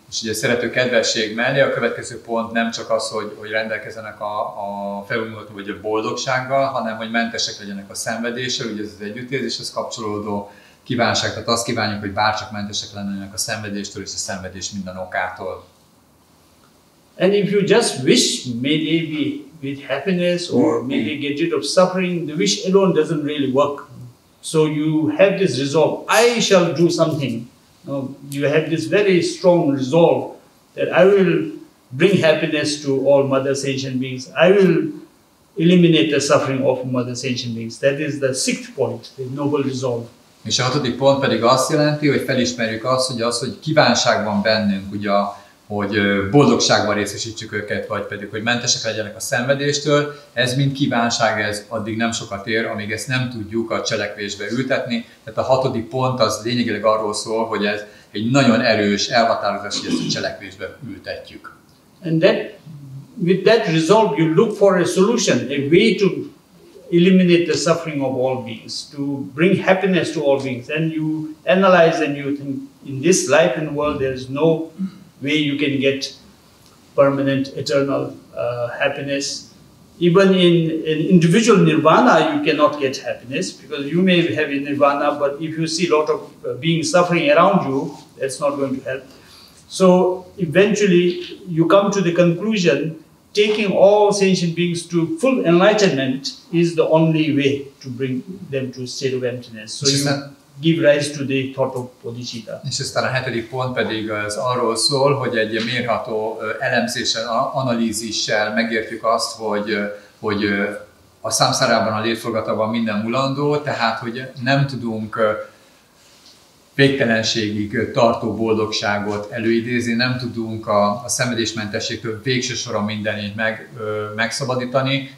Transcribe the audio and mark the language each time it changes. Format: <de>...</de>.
<hu>És ugye a szerető kedvesség mellé a következő pont nem csak az, hogy rendelkezzenek a felülmutató vagy a boldogsággal, hanem hogy mentesek legyenek a szenvedéssel, ugye ez az együttérzéshez kapcsolódó kívánság, tehát azt kívánjuk, hogy bárcsak mentesek lennének a szenvedéstől és a szenvedés minden okától.</hu> <en>And if you just wish, may they be with happiness or may they get rid of suffering, the wish alone doesn't really work. So you have this resolve, I shall do something. You have this very strong resolve that I will bring happiness to all mother sentient beings. I will eliminate the suffering of mother sentient beings. That is the sixth point, the noble resolve.</en> <hu>És a hatodik pont pedig azt jelenti, hogy felismerjük azt, hogy kívánság van bennünk, ugye, hogy boldogságban részesítsük őket, vagy pedig, hogy mentesek legyenek a szenvedéstől. Ez mind kívánság, ez addig nem sokat ér, amíg ezt nem tudjuk a cselekvésbe ültetni. Tehát a hatodik pont az lényegileg arról szól, hogy ez egy nagyon erős elhatározás, hogy ezt a cselekvésbe ültetjük.</hu> <en>And with that resolve you look for a solution, a way to eliminate the suffering of all beings, to bring happiness to all beings. And you analyze and you think, in this life and world, there is no way you can get permanent, eternal happiness. Even in individual nirvana, you cannot get happiness, because you may have a nirvana, but if you see a lot of beings suffering around you, that's not going to help. So eventually, you come to the conclusion, taking all sentient beings to full enlightenment is the only way to bring them to a state of emptiness. So you give rise to the thought of bodhicitta.</en> <hu>És aztán a hetedik pont pedig az arról szól, hogy egy mérható elemzéssel, analízissel megértjük azt, hogy a számszárában, a létforgatagban minden mulandó, tehát hogy nem tudunk végtelenségig tartó boldogságot előidézni, nem tudunk a szenvedésmentességtől végső soron mindenét megszabadítani.</hu>